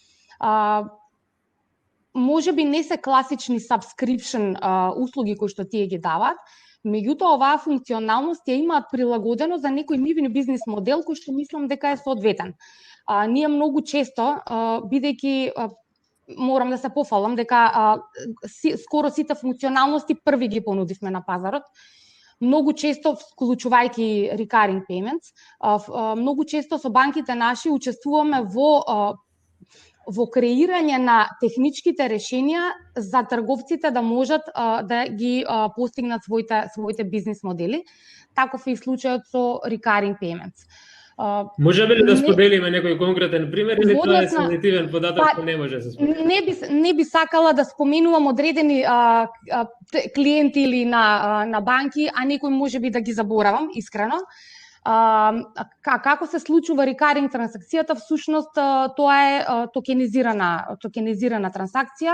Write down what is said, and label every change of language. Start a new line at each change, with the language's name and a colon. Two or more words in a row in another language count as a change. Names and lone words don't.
Macedonian: Можеби не се класични subscription услуги кои што тие ги даваат, меѓутоа оваа функционалност ја имаат прилагодено за некој нивен бизнис модел кој што мислам дека е соодветен. Ние многу често, бидејќи морам да се пофалам дека скоро сите функционалности први ги понудивме на пазарот. Многу често, вклучувајќи
English: recurring payments,
Macedonian: многу често со банките наши учествуваме во креирање на техничките решенија за трговците да можат да ги постигнат своите бизнис модели. Таков е и случајот со
English: recurring payments.
Macedonian: Може ли да споделиме некој конкретен пример или тоа е сензитивен податок што не може да се сподели? Не би сакала да споменувам одредени клиенти или на банки, а некој можеби да ги заборавам, искрено. Како се случува recurring трансакцијата, всушност тоа е токенизирана трансакција.